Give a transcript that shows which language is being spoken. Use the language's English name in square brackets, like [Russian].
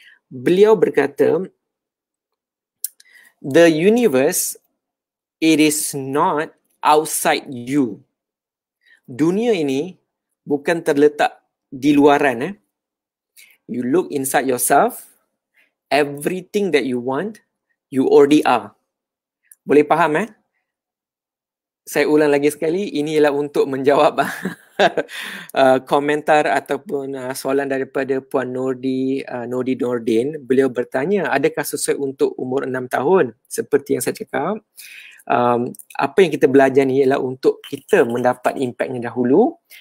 [Malay] Beliau berkata, [English] the universe, it is not outside you. [Malay] Dunia ini bukan terletak di luaran. [English] You look inside yourself, everything that you want, you already are. [Malay] Boleh faham Saya ulang lagi sekali, ini ialah untuk menjawab komentar ataupun soalan daripada Puan Nodi Nordin. Beliau bertanya, adakah sesuai untuk umur 6 tahun? Seperti yang saya cakap, apa yang kita belajar ni ialah untuk kita mendapat impaknya dahulu.